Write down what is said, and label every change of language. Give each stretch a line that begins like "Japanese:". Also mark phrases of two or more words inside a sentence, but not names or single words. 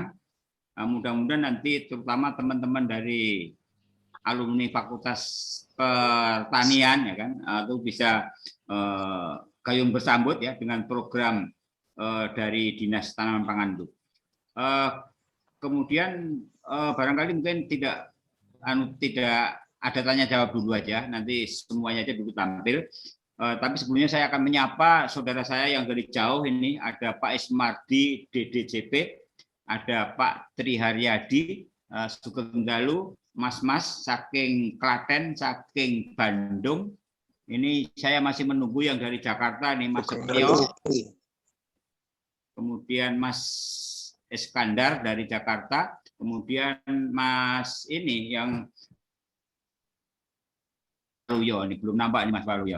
Indonesian: Mudah-mudahan nanti terutama teman-teman dari alumni Fakultas Pertanian ya kan, itu bisa gayung bersambut ya dengan program dari Dinas Tanaman Pangan itu. Kemudian barangkali mungkin tidak ada tanya jawab dulu aja, nanti semuanya aja dulu tampil. Tapi sebelumnya saya akan menyapa saudara saya yang dari jauh ini, ada Pak Ismardi DDCP, ada Pak Triharyadi Sugendalu, Mas-mas saking Klaten, saking Bandung. Ini saya masih menunggu yang dari Jakarta nih, Mas Setio. Kemudian Mas Iskandar dari Jakarta, kemudian Mas ini yang Waluyo, ini belum nampak nih Mas Waluyo.